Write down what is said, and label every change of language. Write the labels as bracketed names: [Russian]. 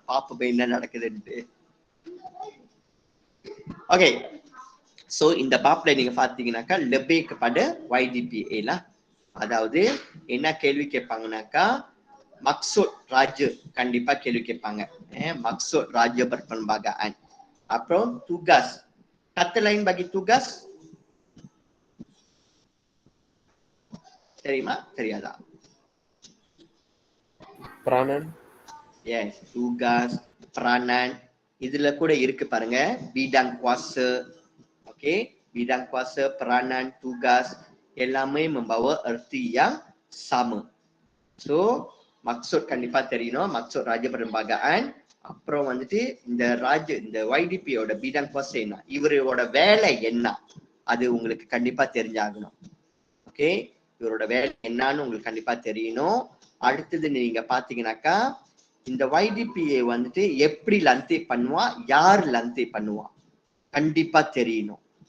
[Tamil] பாப்போம் என்ன நடக்குதுன்ட்டு. Okay, so இந்த பாப்ல நீங்க பாத்தீங்கன்னாக்கா [Malay] lebih kepada YDPA lah. [Tamil] அதாவது என்ன கேள்வி கேட்பாங்கன்னாக்கா [Malay] maksud raja [Tamil] கண்டிப்பா கேள்வி கேட்பாங்க. [Malay] maksud raja perperlembagaan. அப்புறம் tugas, kata lain bagi tugas தெரியுமா தெரியாதா? peranan. Yes, tugas, peranan. [Tamil] இதுல கூட இருக்கு பாருங்க, bidang kuasa. [Malay] Okay, bidang kuasa, peranan, tugas எல்லாமே membawa erti yang sama. So maksud கண்டிப்பா தெரியணும், maksud raja perlembagaan. [Tamil] அப்புறம் வந்துட்டு இந்த YDP ஓட bidang kuasa என்ன, இவரோட வேலை என்ன, அது உங்களுக்கு கண்டிப்பா தெரிஞ்சாகணும். ஓகே, இவரோட வேலை என்னன்னு உங்களுக்கு கண்டிப்பா தெரியணும். அடுத்தது நீங்க பாத்தீங்கன்னாக்கா இந்த YDPA வந்துட்டு எப்படி லந்தே பண்ணுவா, யார் லந்தே பண்ணுவா கண்டிப்பா தெரியணும்.